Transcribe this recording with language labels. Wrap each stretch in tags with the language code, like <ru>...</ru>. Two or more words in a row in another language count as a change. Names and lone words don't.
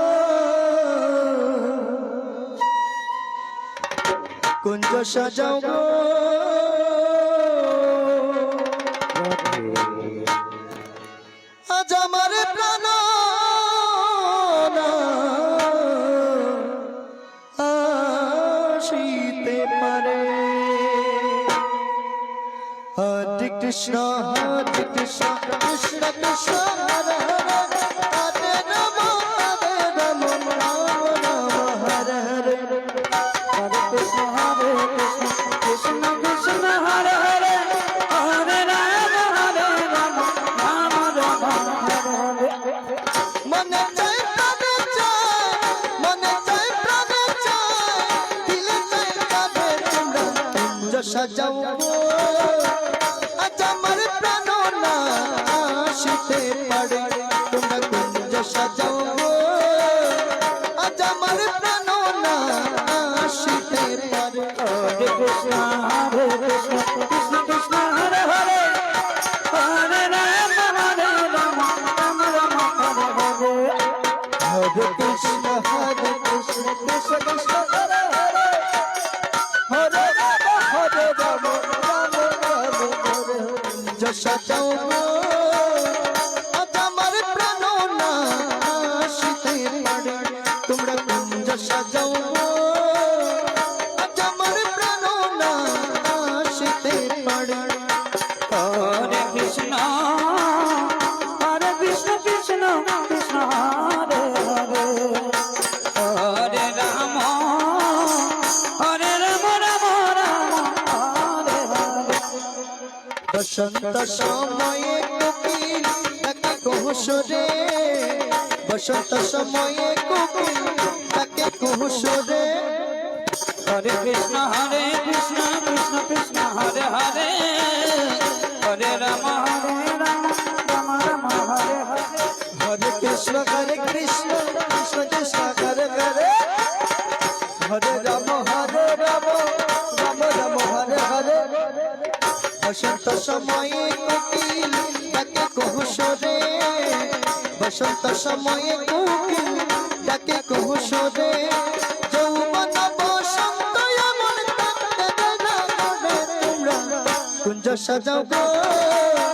<bn>কুঞ্জ সাজাও গো আজ আমার প্রাণ আসিতে পারে। হরে কৃষ্ণ কৃষ্ণ কৃষ্ণ হরে হরে রাম রাম হরে হরে हरे कृष्ण कृष्ण कृष्ण हरे हरे हरे राम राम राम हरे हरे। মনে চায় প্রাণে চায় মনে চায় প্রাণে চায় দিলে চায় যাবে তোমরা কুঞ্জ সাজাও গো আজ আমার প্রাণ না আসিতে পারে। তোমরা কুঞ্জ সাজাও গো আজ আমার প্রাণ না আসিতে পারে। हरे कृष्ण कृष्ण कृष्ण हरे हरे हरे राम राम राम हरे हरे। हरे कृष्ण कृष्ण कृष्ण हरे हरे हरे राम राम राम हरे हरे।</bn> <hi>जैसा जाओ</hi> <bn>आज আমার প্রাণ না আসিতে পারে। তোমরা কুঞ্জ সাজাও আজ আমার প্রাণ না আসিতে পারে। हरे कृष्ण कृष्ण कृष्ण हरे हरे हरे राम राम राम हरे हरे। বসন্ত সময়ে কোকিল তাকে কোহসরে বসন্ত সময়ে কোকিল তাকে কোহসরে। हरे कृष्ण कृष्ण कृष्ण हरे हरे हरे राम राम राम हरे हरे। हरे कृष्ण कृष्ण कृष्ण हरे हरे हरे राम राम राम हरे हरे। বসন্ত সময়ে কোকিল তাকে কোহসরে বসন্ত সময়ে কোকিল তাকে কোহসরে। যৌবন বসন্ত এমন তাকে দেয় না তোমরা কুঞ্জ সাজাও গো</bn>